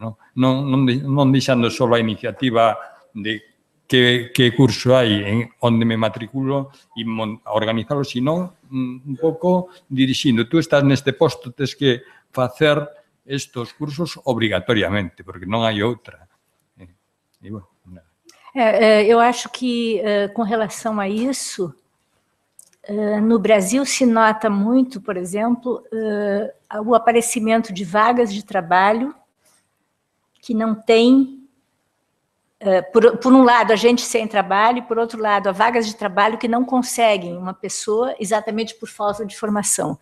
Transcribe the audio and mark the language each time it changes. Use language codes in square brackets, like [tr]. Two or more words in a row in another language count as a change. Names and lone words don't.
[gl] Non deixando só a iniciativa de que curso hai, onde me matriculo e organizarlo, sino un pouco dirixindo. Tú estás neste posto, tens que facer estes cursos obrigatoriamente, porque non hai outra. [pt] Eu acho que, com relação a isso, no Brasil se nota muito, por exemplo, o aparecimento de vagas de trabalho que não tem, por um lado, a gente sem trabalho, e, por outro lado, vagas de trabalho que não conseguem uma pessoa exatamente por falta de formação.